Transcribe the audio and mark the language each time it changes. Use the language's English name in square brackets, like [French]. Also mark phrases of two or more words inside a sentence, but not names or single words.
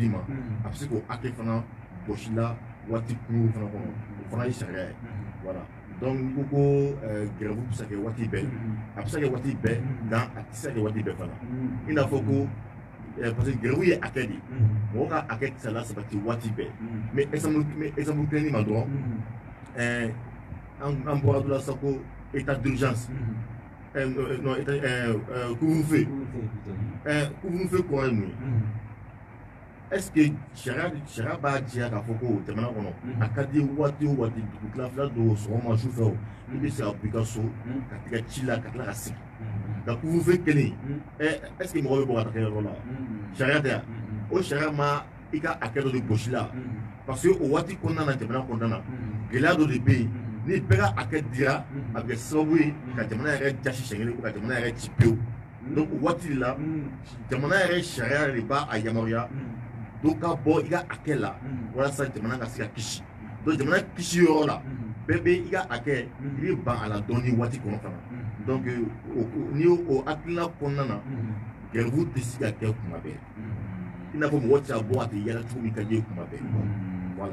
[Bambara] d'i ma a bɛ se k'o hakɛ fana gosi la waati kunkurun fana kɔnɔ o fana ye sariya ye [French] voilà donc [Bambara] n'i ko ko grève bɛ se ka kɛ waati bɛɛ a bɛ se ka kɛ waati bɛɛ nka a tɛ se ka kɛ waati bɛɛ fana i n'a fɔ ko [French] parce que grève [Bambara] ye hakɛ de ye mɔgɔ ka hakɛ tɛ se ka lasabati waati bɛɛ [French] mais exemple [Bambara] kelen ma dɔrɔn an bɔra dɔ la sisan ko [French] état d'urgence non couvre-feu couvre-feu [Bambara] kɔrɔ ye mun ye [French] est-ce que [Bambara] sariya b'a diya k'a fɔ ko jamana kɔnɔ a ka di waati o waati dugu tilafɛla don sɔgɔma sufɛ o i bɛ se ka bɔ i ka so ka t'i ka ci la ka tila ka segin nka couvre-feu kelen [French] est-ce que [Bambara] mɔgɔ bɛ bɔ ka taa kɛ yɔrɔ la sariya tɛ yan o sariya ma i ka hakɛ dɔ de gosi la [French] parce que [Bambara] o waati kɔnɔna na jamana kɔnɔna na gɛlɛya dɔ de bɛ yen ni bɛɛ ka hakɛ dira a bɛ kɛ sababu ye ka jamana yɛrɛ jasi siɲɛ kelen ko ka jamana yɛrɛ ci pewu donc o waati de la jamana yɛrɛ sariya de b'a yamaruya dɔ ka bɔ i ka hakɛ la walasa jamana ka se ka kisi donc jamana kisi yɔrɔ la bɛɛ bɛ i ka hakɛ i bɛ ban a la dɔɔni waati kɔnɔ fana donc n'i y'o hakilina kɔnɔna na grève tɛ se ka kɛ kuma bɛɛ i n'a fɔ mɔgɔ tɛ se ka bɔ a tɛ yala cogo min ka di ye kuma bɛɛ voilà.